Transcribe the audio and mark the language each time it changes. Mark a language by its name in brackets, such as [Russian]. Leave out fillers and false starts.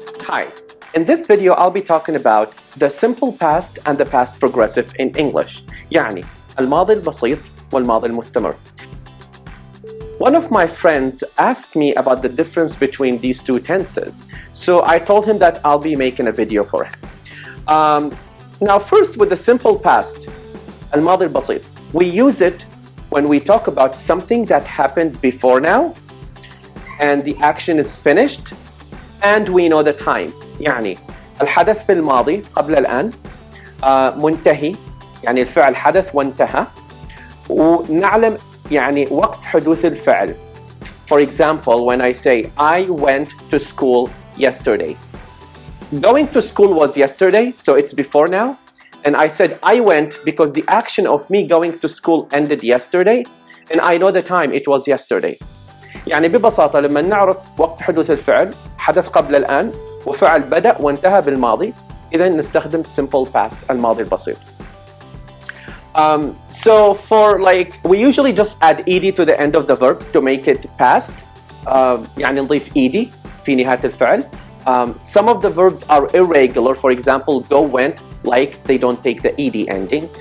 [English] Hi, in this video I'll be talking about the simple past and the past progressive in English. [Arabic] يعني الماضي البسيط والماضي المستمر. [English] One of my friends asked me about the difference between these two tenses, so I told him that I'll be making a video for him. Now first, with the simple past, [Arabic] الماضي البسيط, [English] we use it when we talk about something that happens before now and the action is finished and we know the time. [Arabic] يعني الحدث في الماضي قبل الآن منتهي، يعني الفعل حدث وانتهى، ونعلم يعني وقت حدوث الفعل. [English] For example, when I say I went to school yesterday. Going to school was yesterday, so it's before now. And I said I went because the action of me going to school ended yesterday, and I know the time, it was yesterday. [Arabic] يعني ببساطة لما نعرف وقت حدوث الفعل حدث قبل الآن وفعل بدأ وانتهى بالماضي، إذا نستخدم [English] simple past [Arabic] الماضي البسيط. [English] So for like, we usually just add ed to the end of the verb to make it past. [Arabic] يعني نضيف ed في نهاية الفعل. [English] Some of the verbs are irregular. For example, go, went, like they don't take the ed ending.